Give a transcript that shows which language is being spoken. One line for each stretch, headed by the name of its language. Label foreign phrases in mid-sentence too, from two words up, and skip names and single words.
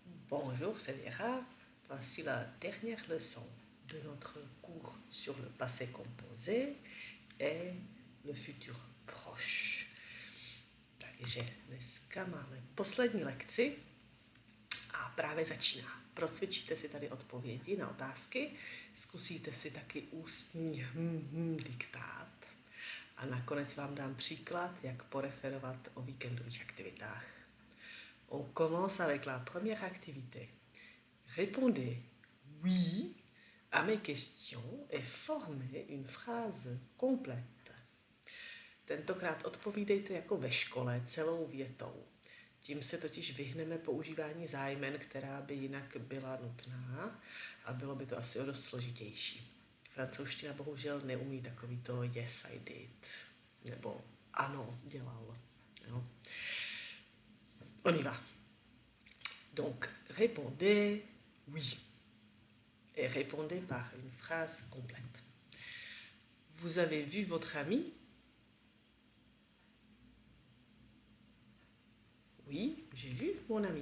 French: Bonjour, c'est Vera. Voici la dernière leçon de notre cours sur le passé composé et le futur proche.
Czech: Takže dneska máme poslední lekci a právě začíná. Procvičíte si tady odpovědi na otázky, zkusíte si taky ústní diktát a nakonec vám dám příklad, jak poreferovat o víkendových aktivitách.
French: On commence avec la première activité. Répondez oui à mes questions et formez une phrase complète.
Czech: Tentokrát odpovídejte jako ve škole celou větou. Tím se totiž vyhneme používání zájmen, která by jinak byla nutná a bylo by to asi o dost složitější. Francouzština bohužel neumí takový to
English: yes I did,
Czech: nebo ano, dělal. Jo.
French: On y va. Donc, répondez oui. Et répondez par une phrase complète. Vous avez vu votre ami? Oui, j'ai vu mon ami.